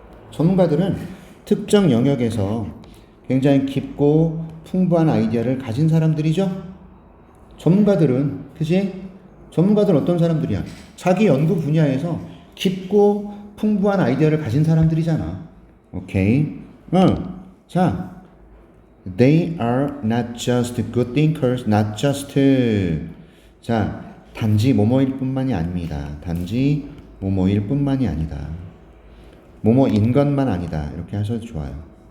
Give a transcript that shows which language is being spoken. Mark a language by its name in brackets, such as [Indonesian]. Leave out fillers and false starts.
[Korean] 전문가들은 특정 영역에서 굉장히 깊고 풍부한 아이디어를 가진 사람들이죠. 전문가들은, 그치? 전문가들은 어떤 사람들이야? 자기 연구 분야에서 깊고 풍부한 아이디어를 가진 사람들이잖아. 오케이? 자, [English] they are not just good thinkers, not just. [Korean] 자, 단지 뭐뭐일 뿐만이 아닙니다. 단지 뭐뭐일 뿐만이 아니다. 뭐뭐인 것만 아니다. 이렇게 하셔도 좋아요.